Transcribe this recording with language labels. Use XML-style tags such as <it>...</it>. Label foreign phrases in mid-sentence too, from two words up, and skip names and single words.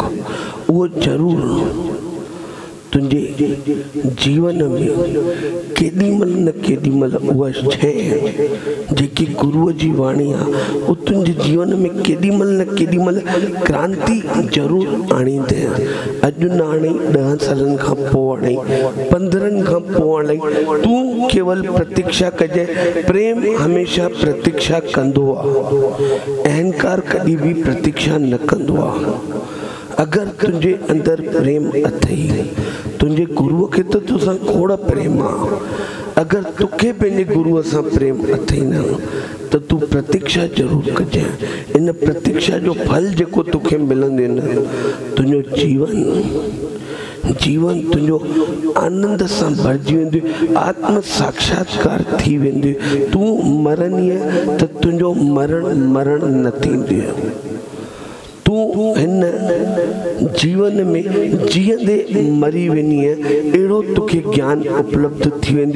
<sd>उहो ज़रूरु तुंहिंजे जीवन में केॾीमहिल न केॾीमहिल उहा शइ जेकी गुरुअ जी वाणी आहे, उहो तुंहिंजे जीवन में केॾीमहिल न केॾीमहिल क्रांति ज़रूरु आणींदे। अॼु न आणी, 10 सालनि खां पोइ आणी, 15 खां पोइ आणी, तूं केवल प्रतीक्षा कजे। प्रेम हमेशह प्रतीक्षा कंदो आहे, अहंकार कॾहिं बि प्रतीक्षा न कंदो आहे। अगर तुझे अंदर प्रेम अथई, तुझे गुरुअ खे तो तुसां खोड़ प्रेम आहे। अगर तुखे पंहिंजे गुरुअ सां प्रेम अथई न, त तू प्रतीक्षा जरूर कजे। इन प्रतीक्षा जो फल जेको तुखे मिलंदे न, तुंहिंजो जीवन तुंहिंजो आनंद सां भरिजी वेंदो, आत्म साक्षात्कार थी वेंदो। तूं मरनीअ त तुंहिंजो मरण न थींदो। तूं हिन जीवन में जीअंदे मरी वेंदी, अहिड़ो तोखे ज्ञान उपलब्ध थी वेंदे।</sd>